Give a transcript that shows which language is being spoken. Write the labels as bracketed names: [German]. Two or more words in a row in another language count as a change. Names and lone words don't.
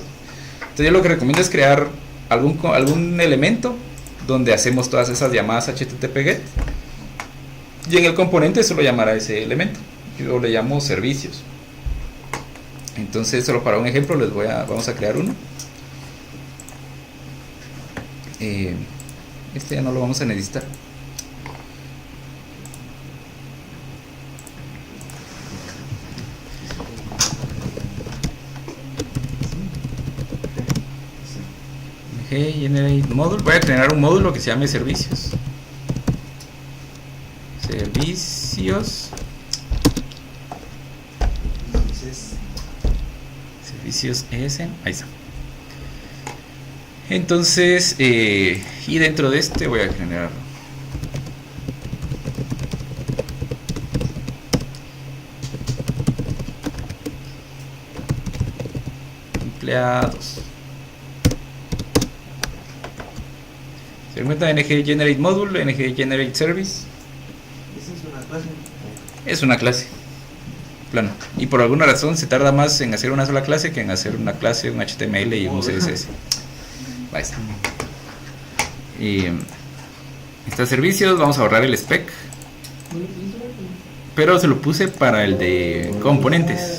[Spanish] Entonces yo lo que recomiendo es crear algún elemento donde hacemos todas esas llamadas [English] HTTP GET, [Spanish] y en el componente solo llamará ese elemento. Yo le llamo servicios. Entonces, solo para un ejemplo vamos a crear uno. Este ya no lo vamos a necesitar. [English] Generate module. [Spanish] Voy a crear un módulo que se llame servicios. Servicios ES. Ahí está. Entonces, y dentro de este voy a generar empleados. Se encuentra [English] ng generate module, ng generate service. [Spanish] ¿Esa es una clase? Es una clase plano, y por alguna razón se tarda más en hacer una sola clase que en hacer una clase, un HTML y un CSS. Ahí está. Y estos servicios, vamos a ahorrar el spec, pero se lo puse para el de componentes.